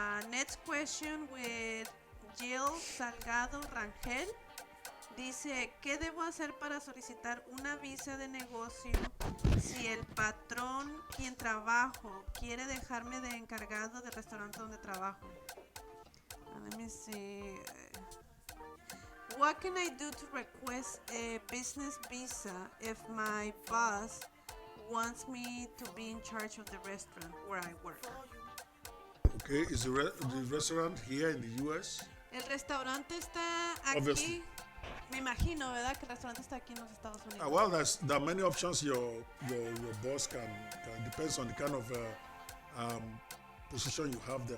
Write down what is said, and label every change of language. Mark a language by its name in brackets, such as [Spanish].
[English] Next question with Jill Salgado Rangel. [Spanish] Dice, ¿qué debo hacer para solicitar una visa de negocio si el patrón quien trabajo quiere dejarme de encargado del restaurante donde trabajo? [English] Let me see. What can I do to request a business visa if my boss wants me to be in charge of the restaurant where I work? Okay, is the restaurant here in the U.S.? [Spanish] El restaurante está aquí. [English] Obviously. [Spanish] Me imagino, ¿verdad? Que el restaurante está aquí en los Estados Unidos. [English] Well, there are many options your boss can depends on the kind of position you have there.